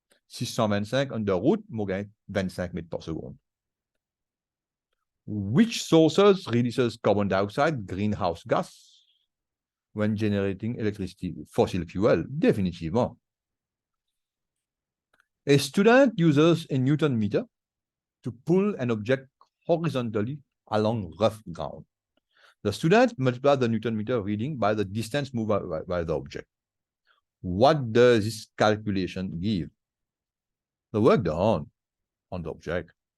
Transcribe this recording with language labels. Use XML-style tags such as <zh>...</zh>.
<fr>625 under root, on gagne 25 mètres par seconde.</fr> <en>Which sources releases carbon dioxide, greenhouse gas, when generating electricity? Fossil fuel, définitivement. A student uses a Newton meter to pull an object horizontally along rough ground. The student multiplies the Newton meter reading by the distance moved by the object. What does this calculation give? The work done on the object.</en>